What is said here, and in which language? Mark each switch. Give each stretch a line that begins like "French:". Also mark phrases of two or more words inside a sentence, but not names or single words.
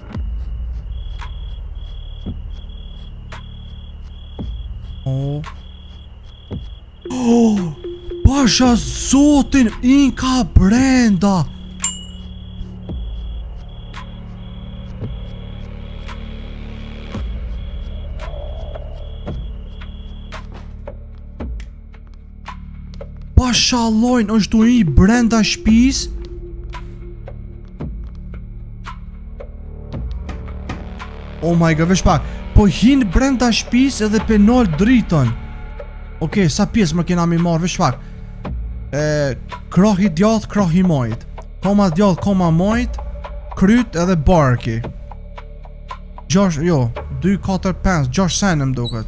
Albanian: Pasha zotin, inka brenda. Pasha lojnë, është i brenda shpis.
English: Oh my god,
Albanian: vesh pak. Po hinë brenda shpis edhe penol dritën. Okej, sa pjesë më kena mi marrë, vesh pak. Krohi djath, krohi mojt. Koma djath, koma mojt. Kryt edhe barki. 2, 4, 5, 6 senë më duket.